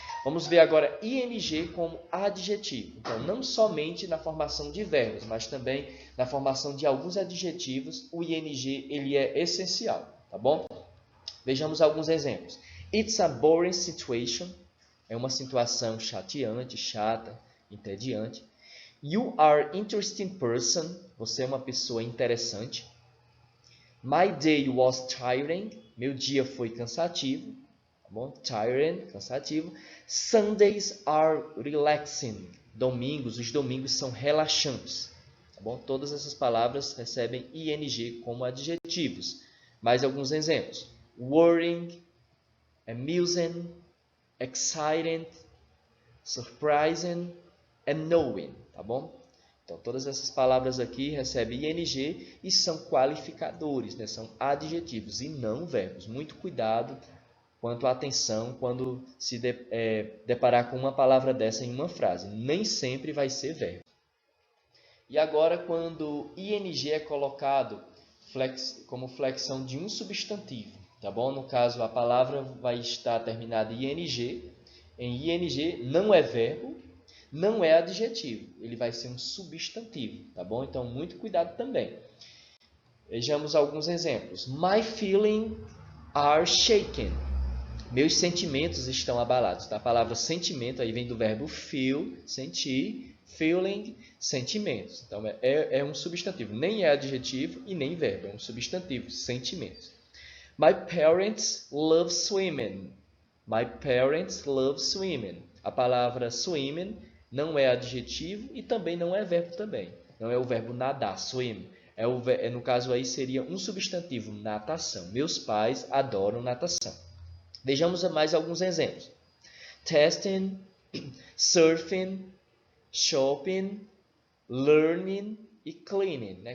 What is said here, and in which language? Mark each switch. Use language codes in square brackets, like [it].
[pt] Vamos ver agora ing como adjetivo. Então, não somente na formação de verbos, mas também na formação de alguns adjetivos, o ing ele é essencial, tá bom? Vejamos alguns exemplos. [en] It's a boring situation. [pt] É uma situação chateante, chata, entediante. [en] You are interesting person. [pt] Você é uma pessoa interessante. [en] My day was tiring. [pt] Meu dia foi cansativo. Tá bom? [en] Tiring, [pt] cansativo. [en] Sundays are relaxing. [pt] Os domingos são relaxantes. Tá bom? Todas essas palavras recebem ing como adjetivos. Mais alguns exemplos: [en] worrying, amusing, exciting, surprising and knowing. [pt] Tá bom? Então, todas essas palavras aqui recebem ing e são qualificadores, né? São adjetivos e não verbos. Muito cuidado quanto à atenção quando se deparar com uma palavra dessa em uma frase. Nem sempre vai ser verbo. E agora, quando ing é colocado como flexão de um substantivo, tá bom? No caso, a palavra vai estar terminada em ing. Em ing não é verbo, não é adjetivo. Ele vai ser um substantivo, tá bom? Então, muito cuidado também. Vejamos alguns exemplos. [en] My feelings are shaken. [pt] Meus sentimentos estão abalados. A palavra sentimento aí vem do verbo feel, sentir, feeling, sentimentos. Então, é um substantivo. Nem é adjetivo e nem verbo. É um substantivo, sentimentos. [en] My parents love swimming. My parents love swimming. [pt] A palavra swimming não é adjetivo e também não é verbo também. Não é o verbo nadar, swim. No caso aí seria um substantivo, natação. Meus pais adoram natação. Vejamos mais alguns exemplos. [en] Testing, surfing, shopping, learning e cleaning, [pt] né?